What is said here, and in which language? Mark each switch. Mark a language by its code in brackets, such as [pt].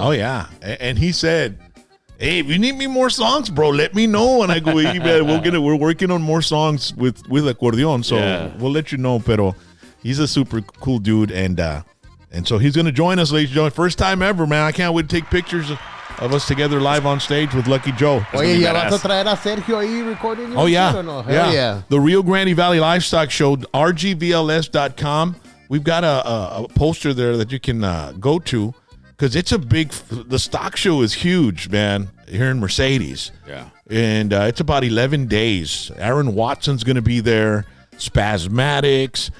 [en] Oh yeah, and he said, "Hey, if you need me more songs, bro, let me know." And I go, "Hey, man, we're working on more songs with Accordion, so we'll let you know." Pero he's a super cool dude, and so he's gonna join us, ladies and gentlemen. First time ever, man. I can't wait to take pictures of us together live on stage with Lucky Joe. [es] Oye, ¿ya vas a traer a Sergio ahí recording? [en] Oh yeah, no? Hell yeah. The Rio Grande Valley Livestock Show, rgvls.com. We've got a poster there that you can go to. Because it's the stock show is huge, man, here in Mercedes. Yeah. And it's about 11 days. Aaron Watson's going to be there, Spasmatics.